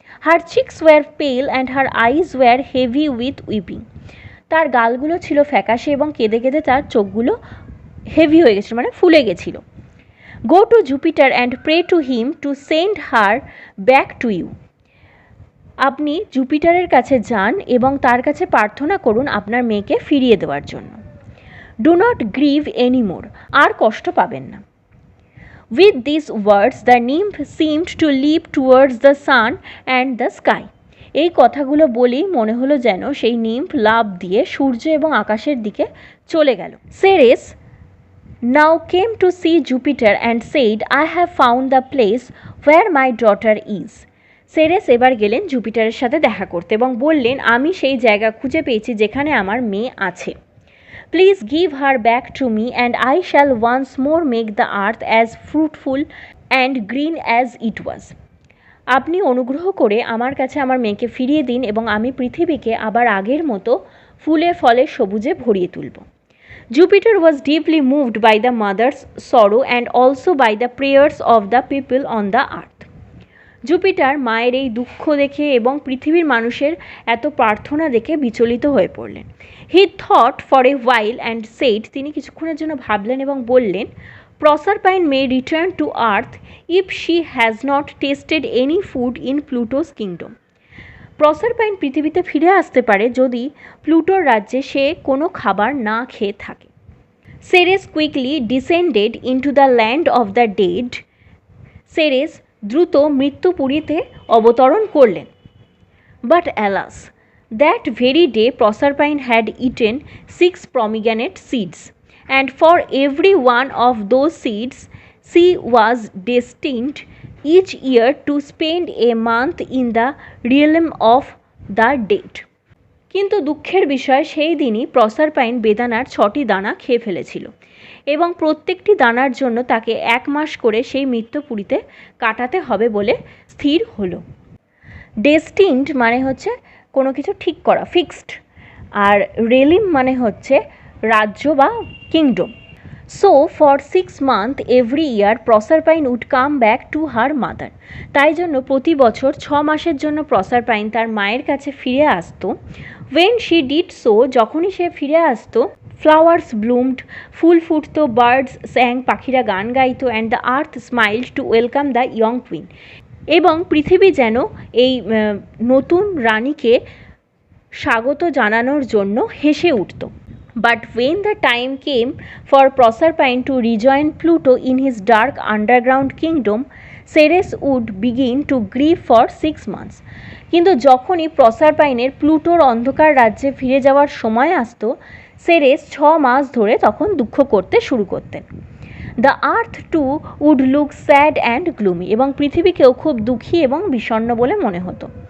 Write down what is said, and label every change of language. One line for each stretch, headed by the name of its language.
English: her cheeks were pale and her eyes were heavy with weeping,
Bangla: তার গালগুলো ছিল ফ্যাকাশে এবং কেঁদে কেঁদে তার চোখগুলো হেভি হয়ে গেছিলো, মানে ফুলে গেছিলো।
English: go to Jupiter and pray to him to send her back to you,
Bangla: আপনি জুপিটারের কাছে যান এবং তার কাছে প্রার্থনা করুন আপনার মেয়েকে ফিরিয়ে দেওয়ার জন্য।
English: do not grieve anymore,
Bangla: আর কষ্ট পাবেন না।
English: With these words, the nymph seemed to leap towards the sun and the sky.
Bangla: এই কথাগুলো বলেই মনে হলো যেন সেই নিম্ফ লাফ দিয়ে সূর্য এবং আকাশের দিকে চলে গেল।
English: Ceres now came to see Jupiter and said, I have found the place where my daughter is.
Bangla: Ceres এবার গেলেন জুপিটারের সাথে দেখা করতে এবং বললেন, আমি সেই জায়গা খুঁজে পেয়েছি যেখানে আমার মেয়ে আছে।
English: Please give her back to me and I shall once more make the earth as fruitful and green as it was.
Bangla: আপনি অনুগ্রহ করে আমার কাছে আমার মেয়েকে ফিরিয়ে দিন এবং আমি পৃথিবীকে আবার আগের মতো ফুলে ফলে সবুজে ভরিয়ে তুলব।
English: Jupiter was deeply moved by the mother's sorrow and also by the prayers of the people on the earth.
Bangla: Jupiter মায়ের এই দুঃখ দেখে এবং পৃথিবীর মানুষের এত প্রার্থনা দেখে বিচলিত হয়ে পড়লেন।
English: He thought for a while and said,
Bangla: তিনি কিছুক্ষণের জন্য ভাবলেন এবং বললেন,
English: Proserpine may return to earth if she has not tasted any food in Pluto's kingdom.
Bangla: প্রসারপাইন পৃথিবীতে ফিরে আসতে পারে যদি প্লুটোর রাজ্যে সে কোনো খাবার না খেয়ে থাকে।
English: Ceres quickly descended into the land of the dead.
Bangla: Ceres দ্রুত মৃত্যুপুরীতে অবতরণ করলেন।
English: But alas, that very day Proserpine had eaten 6 pomegranate seeds, and for every one of those seeds she was destined each year to spend a month in the realm of the dead.
Bangla: কিন্তু দুঃখের বিষয় সেই দিনই প্রসারপাইন বেদানার 6টি দানা খেয়ে ফেলেছিল এবং প্রত্যেকটি দানার জন্য তাকে 1 মাস করে সেই মৃত্যুপুরীতে কাটাতে হবে বলে স্থির হলো। ডেস্টিনড মানে হচ্ছে কোনো কিছু ঠিক করা, ফিক্সড, আর রেলিম মানে হচ্ছে রাজ্য বা kingdom.
English: So for 6 months every year Proserpine would come back to her mother.
Bangla: তাই জন্য প্রতি বছর 6 মাসের জন্য প্রসারপাইন তার মায়ের কাছে ফিরে আসতো।
English: When she did so,
Bangla: যখনই সে ফিরে আসতো,
English: flowers bloomed,
Bangla: ফুল ফুটতো,
English: birds sang,
Bangla: পাখিরা গান গাইতো,
English: and the earth smiled to welcome the young queen.
Bangla: এবং পৃথিবী যেন এই নতুন রানীকে স্বাগত জানানোর জন্য হেসে উঠত।
English: But when the time came for Proserpine to rejoin Pluto in his dark underground kingdom, Ceres would begin to grieve for 6 months.
Bangla: কিন্তু যখনই প্রসারপাইনের প্লুটোর অন্ধকার রাজ্যে ফিরে যাওয়ার সময় আসতো, সেরেস 6 মাস ধরে তখন দুঃখ করতে শুরু করতেন।
English: the earth to would look sad and gloomy,
Bangla: এবং পৃথিবীকেও খুব দুঃখী এবং বিষণ্ণ বলে মনে হতো।